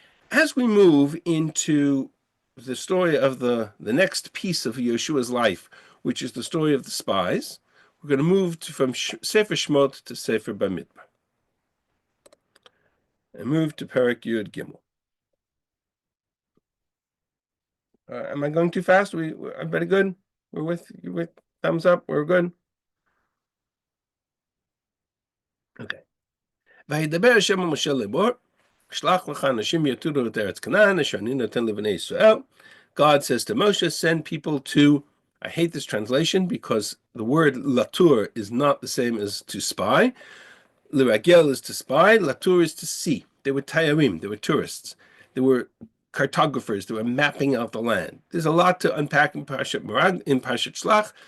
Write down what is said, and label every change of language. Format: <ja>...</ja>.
<en>As we move into the story of the next piece of Yeshua's life, which is the story of the spies, we're going to move from Sefer Shmot to Sefer Bamidbar. And move to Perek Yud Gimel. Am I going too fast? Everybody good? We're with you with thumbs up? We're good? Okay.</en> <he>וידבר השם אל משה לאמור, שלח לך אנשים יתורו את ארץ כנען, אשר אני נותן לבני ישראל.</he> <en>God says to Moshe, send people to, I hate this translation because the word latur is not the same as to spy. L'ragel is to spy, latur is to see. They were tayarim, they were tourists. They were cartographers, they were mapping out the land. There's a lot to unpack in Parashat Shlach.</en>